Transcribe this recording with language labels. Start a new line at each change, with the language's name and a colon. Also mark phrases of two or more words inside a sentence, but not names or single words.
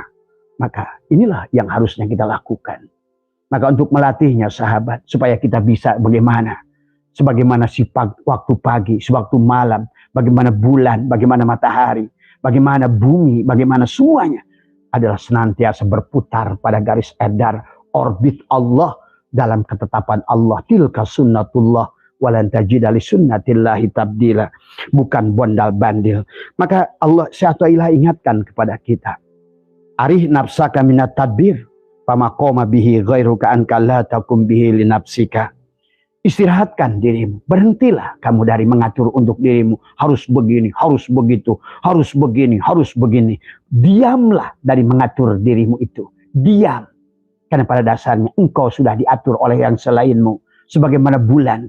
Indonesian: Maka inilah yang harusnya kita lakukan. Maka untuk melatihnya sahabat, supaya kita bisa bagaimana waktu pagi, sewaktu malam, bagaimana bulan, bagaimana matahari, bagaimana bumi, bagaimana semuanya adalah senantiasa berputar pada garis edar orbit Allah dalam ketetapan Allah.
Arabic: تلك سنة الله ولن تجد لسنة الله تبديلا.
Indonesian: Bukan bondal-bandil. Maka Allah Syatu'ilah ingatkan kepada kita.
Arabic: أرح نفسك من التدبير. فما قام به غيرك عنك لا تقم به لنفسك.
Indonesian: Istirahatkan dirimu. Berhentilah kamu dari mengatur untuk dirimu. Harus begini, harus begitu, harus begini, harus begini. Diamlah dari mengatur dirimu itu. Diam. Karena pada dasarnya engkau sudah diatur oleh yang selainmu. Sebagaimana bulan.